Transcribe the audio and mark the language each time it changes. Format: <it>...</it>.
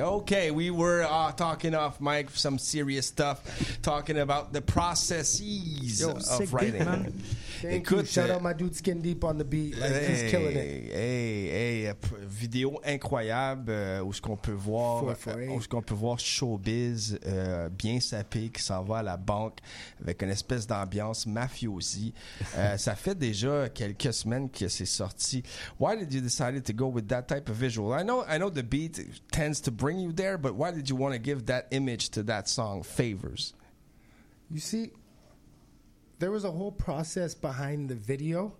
<en>Okay, we were talking off mic some serious stuff, talking about the processes of writing. Thank you. Shout out my dude Skin Deep on the beat. Like, he's killing it.</en> <fr>Hey, vidéo incroyable où ce qu'on peut voir, showbiz bien sapé qui s'en va à la banque avec une espèce d'ambiance mafiosi. ça fait déjà quelques semaines que c'est sorti.</fr> <en>Why did you decide to go with that type of visual? I know the beat tends to bring you there, but why did you want to give that image to that song, Favors? You see, there was a whole process behind the video.</en>